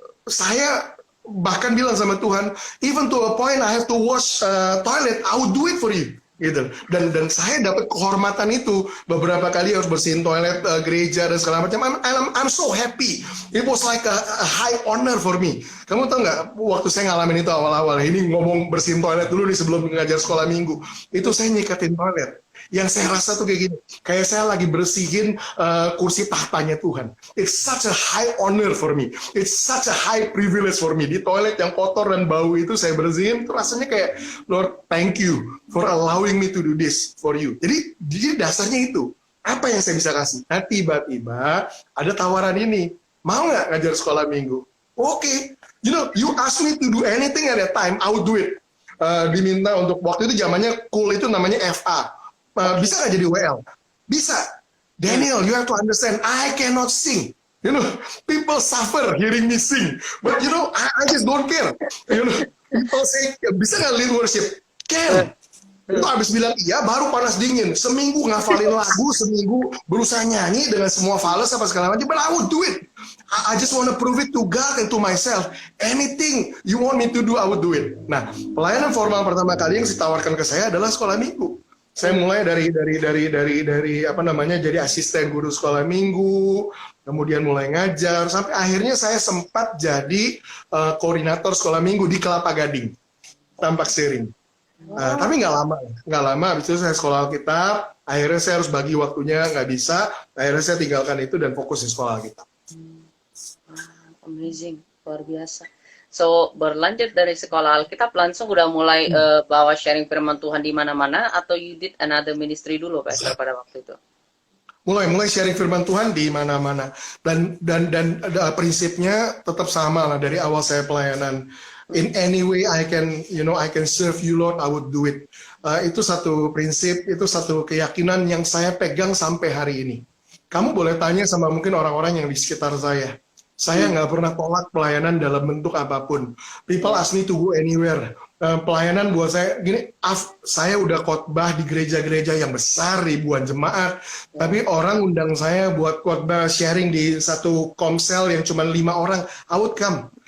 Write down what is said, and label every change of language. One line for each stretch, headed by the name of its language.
Indonesian: Saya bahkan bilang sama Tuhan,
English: even to a point I have to wash toilet, I will do it for you.
Indonesian: Gitu. Dan saya dapat kehormatan itu beberapa kali harus bersihin toilet gereja dan segala macam.
English: I'm so happy. It was like a high honor for me.
Indonesian: Kamu tahu nggak, waktu saya ngalamin itu awal-awal, ini ngomong bersihin toilet dulu nih sebelum ngajar sekolah minggu, itu saya nyikatin toilet. Yang saya rasa tuh kayak gini, kayak saya lagi bersihin kursi tahtanya Tuhan.
English: It's such a high honor for me. It's such a high privilege for me.
Indonesian: Di toilet yang kotor dan bau itu saya bersihin, itu rasanya kayak,
English: Lord, thank you for allowing me to do this for you.
Indonesian: Jadi dasarnya itu. Apa yang saya bisa kasih? Nah, tiba-tiba ada tawaran ini. Mau nggak ngajar sekolah minggu? Oke.
English: You know, you ask me to do anything at that time, I would do it.
Indonesian: Diminta untuk, waktu itu zamannya cool itu namanya FA. Bisa nggak jadi WL? Bisa.
English: Daniel, you have to understand, I cannot sing. You know, people suffer hearing me sing. But you know, I just don't care. You know, people say,
Indonesian: bisa nggak
English: lead worship?
Indonesian: Can. Itu habis bilang iya, baru panas dingin. Seminggu ngafalin lagu, seminggu berusaha nyanyi dengan semua fals apa segala macam.
English: But I would do it. I just want to prove it to God and to myself. Anything you want me to do, I would do it.
Indonesian: Nah, pelayanan formal pertama kali yang ditawarkan ke saya adalah sekolah minggu. Saya mulai dari apa namanya, jadi asisten guru sekolah minggu, kemudian mulai ngajar, sampai akhirnya saya sempat jadi koordinator sekolah minggu di Kelapa Gading, Tampak Siring. Tapi nggak lama, habis itu saya sekolah Alkitab, akhirnya saya harus bagi waktunya, nggak bisa, akhirnya saya tinggalkan itu dan fokus di sekolah Alkitab. Amazing, luar biasa. So, berlanjut dari sekolah Alkitab, langsung udah mulai bawa sharing firman Tuhan di mana-mana, atau
English: you did another ministry
Indonesian: dulu, Pastor, pada waktu itu? Mulai sharing firman Tuhan di mana-mana. Dan prinsipnya tetap sama lah dari awal saya pelayanan.
English: In any way I can serve you, Lord, I would do it.
Indonesian: Itu satu prinsip, itu satu keyakinan yang saya pegang sampai hari ini. Kamu boleh tanya sama mungkin orang-orang yang di sekitar saya. Saya nggak pernah tolak pelayanan dalam bentuk apapun.
English: People ask me to go anywhere.
Indonesian: Pelayanan buat saya gini, saya udah khotbah di gereja-gereja yang besar, ribuan jemaat, tapi orang undang saya buat khotbah sharing di satu komsel yang cuma 5 orang,
English: I would come.